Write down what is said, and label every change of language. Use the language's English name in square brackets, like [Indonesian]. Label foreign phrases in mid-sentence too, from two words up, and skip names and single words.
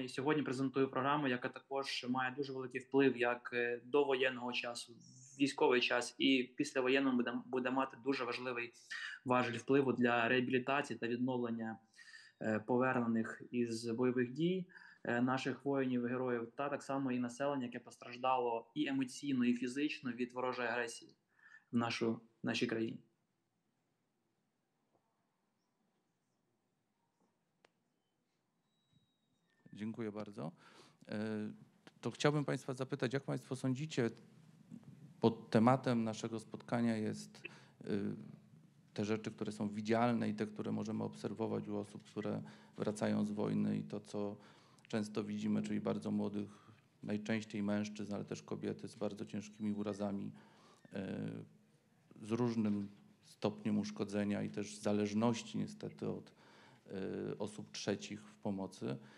[Ukrainian] І сьогодні презентую програму, яка також має дуже великий вплив як до воєнного часу, військовий час, і післявоєнному буде мати дуже важливий важіль впливу для реабілітації та відновлення повернених із бойових дій наших воїнів і героїв, та так само і населення, яке постраждало і емоційно, і фізично від ворожої агресії в нашій країні. [Polish] Dziękuję bardzo. To chciałbym Państwa zapytać, jak Państwo sądzicie, pod tematem naszego spotkania jest te rzeczy, które są widzialne i te, które możemy obserwować u osób, które wracają z wojny i to, co często widzimy, czyli bardzo młodych, najczęściej mężczyzn, ale też kobiety z bardzo ciężkimi urazami, z różnym stopniem uszkodzenia i też zależności niestety od osób trzecich w pomocy.